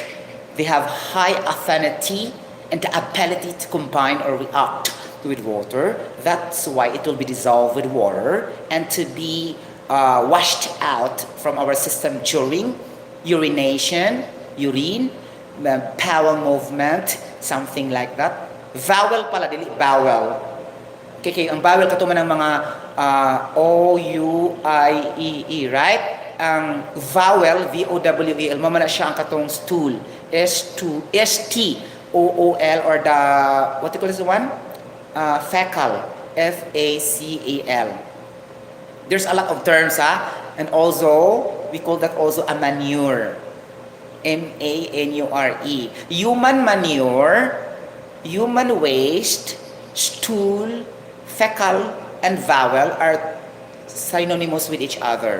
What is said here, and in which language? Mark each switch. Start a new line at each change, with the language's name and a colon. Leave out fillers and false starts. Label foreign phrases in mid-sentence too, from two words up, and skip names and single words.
English: They have high affinity and the ability to combine or react with water. That's why it will be dissolved with water and to be washed out from our system during urination, urine, bowel movement, something like that.
Hiligaynon: Vowel pala, dili bowel. Okay, ang bowel katuman ng mga
English: O-U-I-E-E, right?
Hiligaynon: Ang vowel, V-O-W-E-L, mamana siya ang katong stool.
English: S-T-O-O-L, or the, what do you call this one? Fecal, F-A-C-A-L. There's a lot of terms, and also, we call that also a manure. M-A-N-U-R-E. Human manure, human waste, stool, fecal, and vowel are synonymous with each other.